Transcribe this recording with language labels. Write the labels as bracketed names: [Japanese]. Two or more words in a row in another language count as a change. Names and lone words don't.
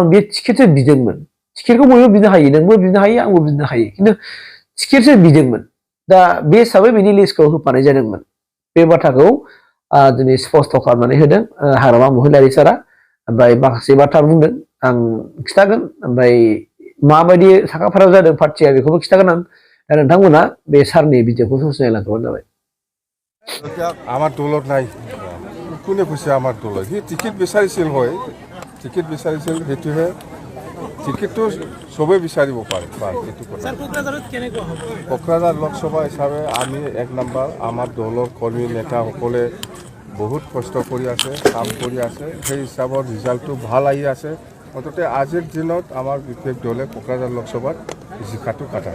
[Bodo] बे टिकेटसो बिदोंमोन टिकेटखौ बयबो बिनो हायो नोंबो बिनो हायो आंबो बिनो हायो खिन्थु टिकेटसो बिदोंमोन दा बे हिसाबै बिनि लिस्टखौ होफानाय जादोंमोन बे बाथ्राखौ दिनै स्पष्ट खालामनानै होदों हाग्रामा महिलारि सारा ओमफ्राय माखासे बाथ्रा बुंदों आं खिथागोन ओमफ्राय माबायदि साखाफारा जादों पार्टिया बेखौबो खिथागोन आं दा नोंथांमोना बे सारनि भिडिअखौ ससियेल नायलांखाबानो जाबाय [Assamese] আমার দলত নাই কোনে কৈছে আমার দলত সি টিকেট বিচাৰিছিল হয় টিকেট বিচাৰিছিল সেইটোহে টিকেটটো চবেই বিচাৰিব পাৰে সেইটো কথা কোকৰাঝাৰ লোকসভা হিচাপে আমি 1 নম্বৰ আমাৰ দলৰ কৰ্মী নেতাসকলে বহুত কষ্ট কৰি আছে কাম কৰি আছে সেই হিচাপত ৰিজাল্টটো ভাল আহি আছে অন্ততে আজিৰ দিনত আমাৰ বিশেষ দলে কোকৰাঝাৰ লোকসভাত জিকাটো কাটা